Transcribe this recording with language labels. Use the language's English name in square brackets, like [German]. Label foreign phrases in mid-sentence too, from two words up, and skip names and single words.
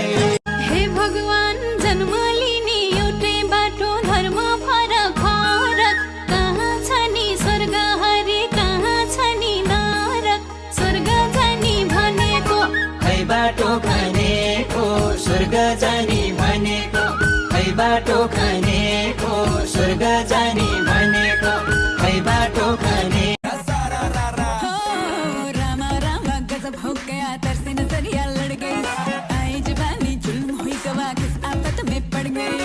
[Nepali] हे भगवान जन्म लिने एउटै बाटो धर्म फरक फरक कहाँ छ नि स्वर्ग हरि कहाँ छ नि नरक। स्वर्ग जाने भनेको बाटो खानेको स्वर्ग जाने भनेको खै बाटो खानेको स्वर्ग जाने भनेको खै बाटो खाने। [Hindi] रामा रामा गजब हो गया तरसे नजरिया लड़ गई आई जवानी जुल्म हुई गवा किस आफत में पड़ गई।